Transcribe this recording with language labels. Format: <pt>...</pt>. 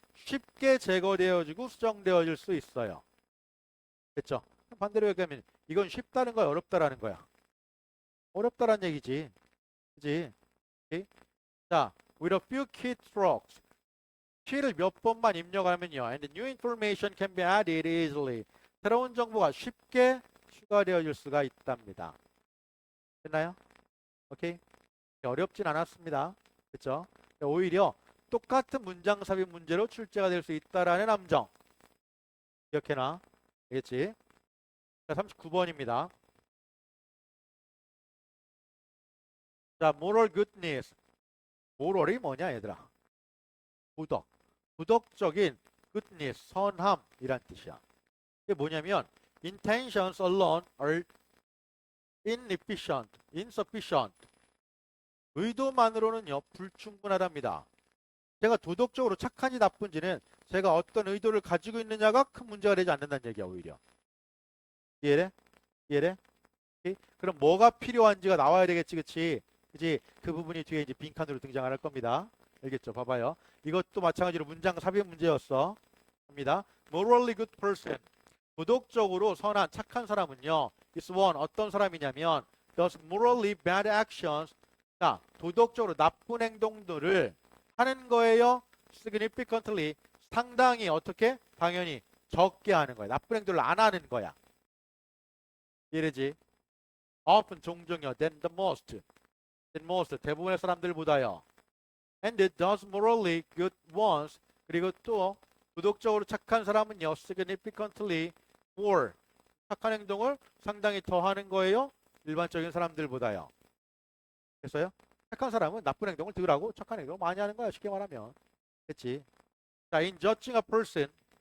<ko>쉽게 제거되어지고 수정되어질 수 있어요. 됐죠? 반대로 얘기하면 이건 쉽다는 거야, 어렵다라는 거야. 어렵다라는 얘기지. 그지? 오케이? 자,</ko> <en>with a few keystrokes.</en> <ko>키를 몇 번만 입력하면요.</ko> <en>And new information can be added easily.</en> <ko>새로운 정보가 쉽게 추가되어질 수가 있답니다. 됐나요? 오케이? 어렵진 않았습니다. 그렇죠? 오히려 똑같은 문장 삽입 문제로 출제가 될 수 있다라는 함정. 기억해놔. 알겠지? 자, 39번입니다. 자,</ko> <en>moral goodness.</en> <ko>moral이 뭐냐, 얘들아? 도덕. 도덕적인 goodness, 선함이란 뜻이야. 이게 뭐냐면</ko> <en>intentions alone are inefficient, insufficient.</en> <ko>의도만으로는요 불충분하답니다. 제가 도덕적으로 착한지 나쁜지는 제가 어떤 의도를 가지고 있느냐가 큰 문제가 되지 않는다는 얘기야 오히려. 이해돼? 이해돼? 오케이? 그럼 뭐가 필요한지가 나와야 되겠지, 그치? 그치? 그 부분이 뒤에 이제 빈칸으로 등장을 할 겁니다. 알겠죠? 봐봐요. 이것도 마찬가지로 문장 삽입 문제였어. 갑니다.</ko> <en>Morally good person.</en> <ko>도덕적으로 선한 착한 사람은요.</ko> <en>is one.</en> <ko>어떤 사람이냐면</ko> <en>does morally bad actions.</en> <ko>자, 도덕적으로 나쁜 행동들을 하는 거예요.</ko> <en>significantly.</en> <ko>상당히 어떻게? 당연히 적게 하는 거야. 나쁜 행동을 안 하는 거야. 이해되지?</ko> <en>often</en> <ko>종종요.</ko> <en>than the most. than most.</en> <ko>대부분의 사람들보다요.</ko> <en>and it does morally good ones.</en> <ko>그리고 또 도덕적으로 착한 사람은요.</ko> <en>significantly more.</en> <ko>착한 행동을 상당히 더 하는 거예요. 일반적인 사람들보다요. 됐어요? 착한 사람은 나쁜 행동을 덜 하고 착한 행동을 많이 하는 거야. 쉽게 말하면. 됐지? 자,</ko> <en>in judging a person.</en>